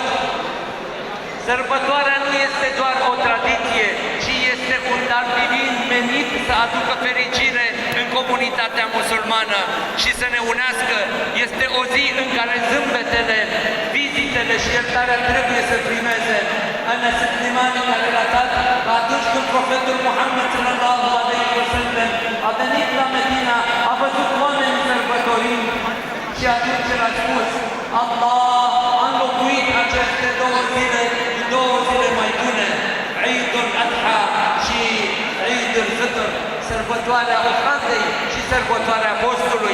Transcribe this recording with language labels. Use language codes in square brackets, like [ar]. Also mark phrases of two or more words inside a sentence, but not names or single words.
[ro] Sărbătoarea nu este doar o tradiție, ci este un dar divin menit să aducă fericire în comunitatea musulmană și să ne unească. Este o zi în care zâmbetele, vizitele și iertarea trebuie să primeze. Anas ibn Malik a relatat că atunci când profetul Muhammad [ar] صلى الله عليه وسلم [ro] a venit la Medina, a văzut oameni sărbătorind și atunci el a spus: Allah a înlocuit aceste două zile mai bune, Eidul Adha și Eidul Fitr, sărbătoarea ofrandei și sărbătoarea postului.